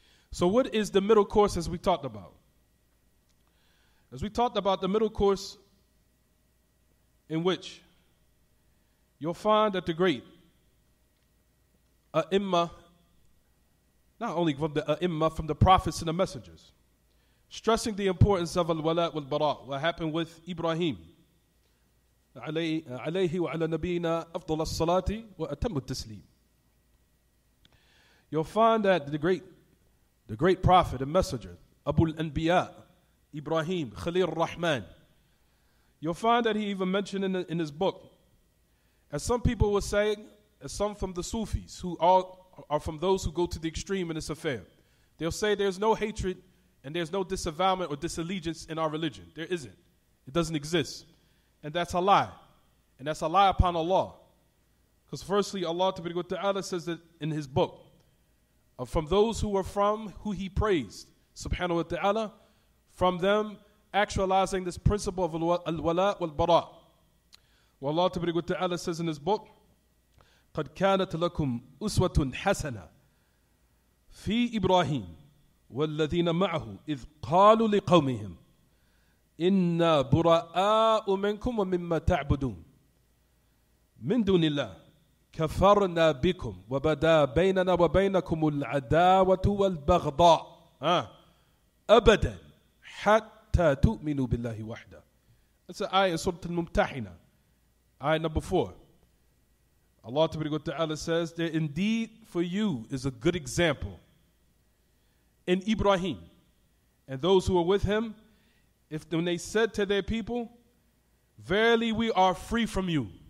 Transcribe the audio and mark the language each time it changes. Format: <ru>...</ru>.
<en>So what is the middle course, as we talked about? As we talked about the middle course, in which you'll find that the great A'imma, not only from the A'imma, from the prophets and the messengers, stressing the importance of al-wala wal-bara, what happened with Ibrahim.</en> <ar>عليه وعلى نبينا أفضل الصلاة وأتم التسليم.</ar> <en>You'll find that the great prophet and messenger, Abu al-Anbiya, Ibrahim, Khalil Rahman, you'll find that he even mentioned in his book, as some people were saying, as some from the Sufis, who are from those who go to the extreme in this affair, they'll say there's no hatred and there's no disavowalment or disallegiance in our religion. There isn't. It doesn't exist. And that's a lie. And that's a lie upon Allah. Because firstly, Allah Ta'ala says that in His book, from those who He praised, subhanahu wa ta'ala, from them actualizing this principle of al-wala wal-bara. Well, Allah Ta'ala says in His book,</en> <ar>قَدْ كَانَتْ لَكُمْ أُسْوَةٌ حَسَنَةٌ فِي إِبْرَاهِيمَ وَالَّذِينَ مَعَهُ إِذْ قَالُوا لِقَوْمِهِمْ إِنَّا بُرَآءُ مِنْكُمْ وَمِمَّا تَعْبُدُونَ مِنْ دُونِ اللَّهِ كَفَرْنَا بِكُمْ وَبَدَا بَيْنَنَا وَبَيْنَكُمُ الْعَدَاوَةُ وَالْبَغْضَاءُ أَبَدًا حَتَّى تُؤْمِنُوا بِاللَّهِ وَحْدَهُ.</ar> <en>That's an ayah in Surah Al-Mumtahina, ayah number 4. Allah Ta'ala says, there indeed for you is a good example in Ibrahim and those who are with him, when they said to their people, verily we are free from you.</en>